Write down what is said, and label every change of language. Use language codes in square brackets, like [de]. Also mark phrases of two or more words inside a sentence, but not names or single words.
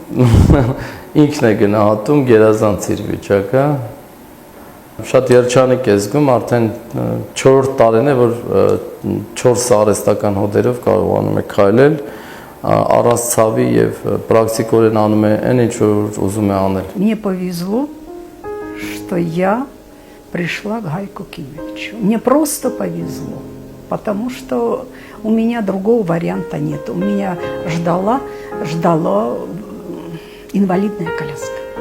[hy] ինքն է գնահատում գերազանց իր վիճակը։ Շատ երջանիկ է զգում, արդեն 4 տարին է, որ 4 արհեստական հոդերով կարողանում է քայլել, առանց ցավի եւ պրակտիկորեն անում է այն ինչ որ ուզում է անել։ [ru] Мне повезло, что я пришла к Гайку Кимовичу. Мне просто повезло, потому что у меня другого варианта нет. У меня ждала инвалидная коляска.